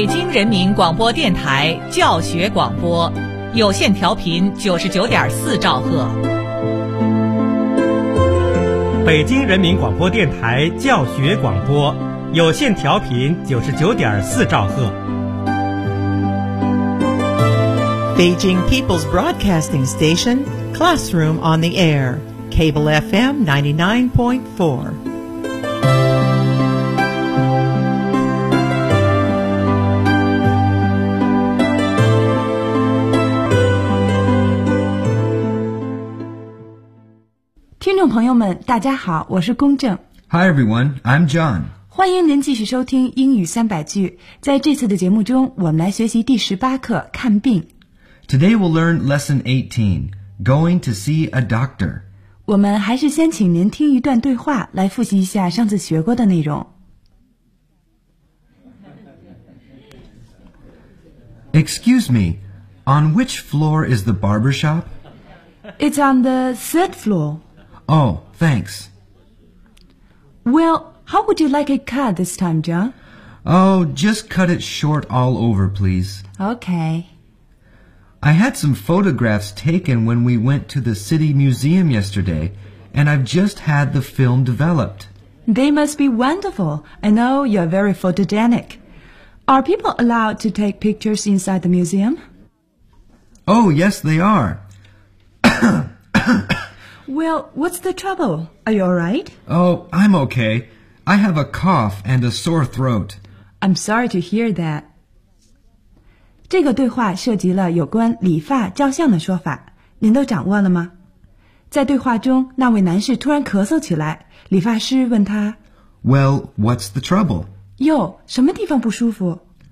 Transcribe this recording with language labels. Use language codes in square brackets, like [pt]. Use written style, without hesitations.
[zh] 人民广播电台教学广播，有线调频99.4兆赫。北京人民广播电台教学广播，有线调频99.4兆赫。 [en] Beijing People's Broadcasting Station, Classroom on the Air, Cable FM 99.4. [zh] 朋友们，大家好，我是龚正。 [en] Hi everyone, I'm John. [zh] 欢迎您继续收听英语三百句。在这次的节目中，我们来学习第十八课看病。 [en] Today we'll learn lesson 18, going to see a doctor. [zh] 我们还是先请您听一段对话，来复习一下上次学过的内容。 [en] Excuse me, on which floor is the barber shop? It's on the third floor. Oh, thanks. Well, how would you like it cut this time, John? Oh, just cut it short all over, please. Okay. I had some photographs taken when we went to the City Museum yesterday, and I've just had the film developed. They must be wonderful. I know you're very photogenic. Are people allowed to take pictures inside the museum? Oh, yes, they are. Well, what's the trouble? Are you all right? Oh, I'm okay. I have a cough and a sore throat. I'm sorry to hear that. [zh] 这个对话涉及了有关理发照相的说法，您都掌握了吗？在对话中，那位男士突然咳嗽起来，理发师问他 [en] Well, what's the trouble? [zh] 哟，什么地方不舒服？